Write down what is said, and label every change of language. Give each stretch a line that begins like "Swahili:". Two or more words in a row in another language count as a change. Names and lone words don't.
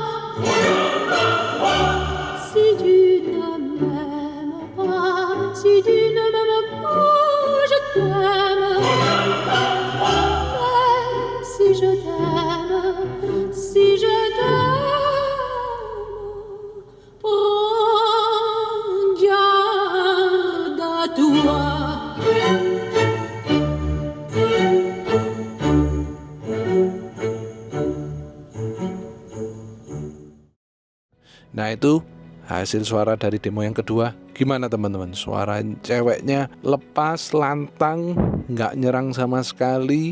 French: Si tu ne m'aimes pas, si tu ne m'aimes pas, je t'aime. Mais si je t'aime, si je t'aime, prends garde à toi.
Indonesian: Nah itu hasil suara dari demo yang kedua. Gimana teman-teman? Suara ceweknya lepas, lantang, nggak nyerang sama sekali.